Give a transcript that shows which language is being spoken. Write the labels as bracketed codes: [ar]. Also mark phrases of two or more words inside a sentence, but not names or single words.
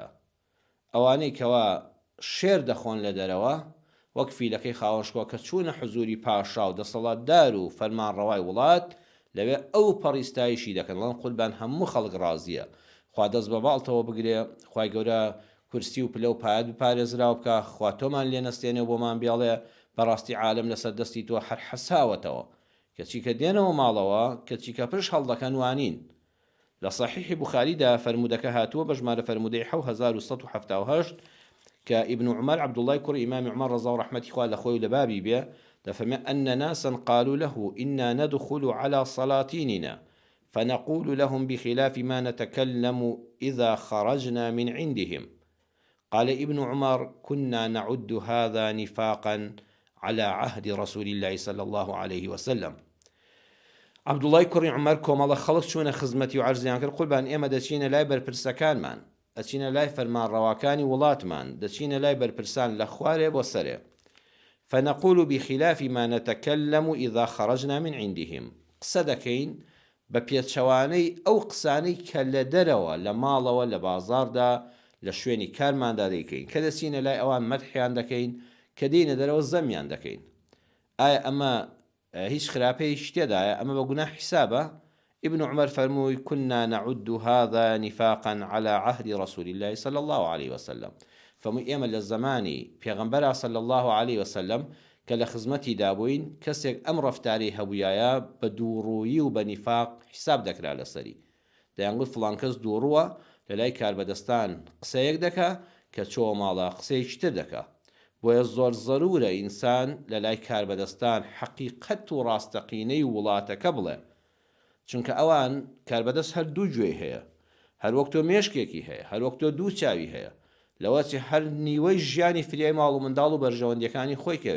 [ckb] ئەوانەی کەوا شێر دەخۆن لە دەرەوە وەک فیلەکەی خاوەنشکۆ کە چوونە حزوری پاشا و دەسەڵاتدار و فەرمانڕەوای وڵات، لەوێ ئەو پەڕیستایشی دەکەن، لەڵام قوربان هەموو خەڵک ڕازیە، خوا دەست بە باڵتەوە بگرێ، خوای گەورە کورسی و پلە و پایەت بپارێزراو بکە، خوا تۆمان لێ نەستێنێ و بۆمان بێڵێ بەڕاستی عالم لەسەر دەستی تۆ هەر حەساوەتەوە، کەچی کە دێنەوە ماڵەوە کەچی کە پرش هەڵدەکەن وانین. لە صحیحی بوخاریدا فەرمودەکە هاتووە بە ژمارە فەرمودەی 7178 کە ئیبن عومەر عەبدوڵڵای کوڕی ئیمامی عومەر ڕەزا و ڕەحمەتی خوا لە خۆی لە بابی بێ دەفەرمێ [ar] أن ناسا قالوا له إنا ندخل على سلاطيننا فنقول لهم بخلاف ما نتكلم إذا خرجنا من عندهم. قال ابن عمر كنا نعد هذا نفاقا على عهد رسول الله صلى الله عليه وسلم. [ckb] عەبدوڵڵای کوڕی عومەر کۆمەڵە خەڵک چوونە خزمەتی و عەرزیان کرد قوربان ئێمە دەچینە لای بەرپرسەکانمان، ئەچینە لای فەرمانڕەواکانی وڵاتمان، دەچینە لای بەرپرسان لە خوارێ بۆ سەرێ. [ar] فنقول بخلاف ما نتكلم إذا خرجنا من عندهم. [ckb] قسە دەکەین بە پێچەوانەی ئەو قسانەی کە لە دەرەوە لە ماڵەوە لە بازاردا لە شوێنی کارماندا دەیکەین کە دەچینە لای ئەوان مەدحیان دەکەین کە دێنە دەرەوە زەمیان دەکەین. ئایا ئەمە هیچ خراپەی شتێدایە؟ ئەمە بە گوناه حیسابە؟ [ar] ابن عمر فەرمووی كنا نعد هذا نفاقا على عهد رسول الله صلى الله عليه وسلم. [ckb] فەرمووی ئێمە لە زمانی پێغەمبەر [ar] صلى الله عليه وسلم [ckb] کە لە خزمەتی دابووین کەسێک ئەم ڕەفتاری هەبوویایە بە دووڕوویی و بە نیفاق حساب دەکرا لەسەری. دەیانگوت فڵان کەس دووڕووە لە لای کاربەدەستان قسەیەک دەکا کە چۆ ماڵە قسەیەکی تر دەکا. بۆیە زۆر زەرورە ئینسان لە لای کاربەدەستان حەقیقەت و ڕاستەقینەی وڵاتەکە بڵێ، چونکە ئەوان کاربەدەست هەر دوو گوێی هەیە، هەر وەک تۆ مێشکێکی هەیە، هەر وەک تۆ دوو چاوی هەیە، لەوەچی هەر نیوەی ژیانی فریای ماڵ و منداڵ و بەرژەوەندیەکانی خۆی کەوێ.